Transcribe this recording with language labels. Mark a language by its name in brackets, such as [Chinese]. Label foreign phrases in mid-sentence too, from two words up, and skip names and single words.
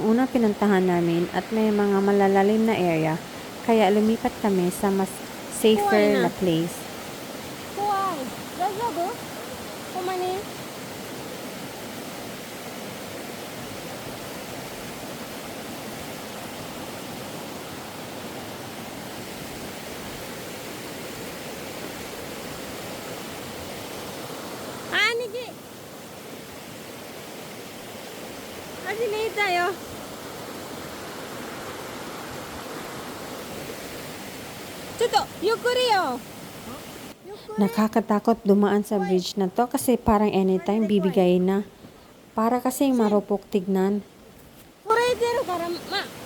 [Filipino] una pinuntahan namin at may mga malalalim na area, kaya lumipat kami sa mas safer na place. [Japanese] 怖い。大丈夫？ほんまに？兄貴。始めたよ。ちょっとゆっくりよ。 [Filipino] Nakakatakot dumaan sa bridge na to kasi parang anytime bibigay na. Para kasing marupok tignan. [Japanese] これ出るからまあ。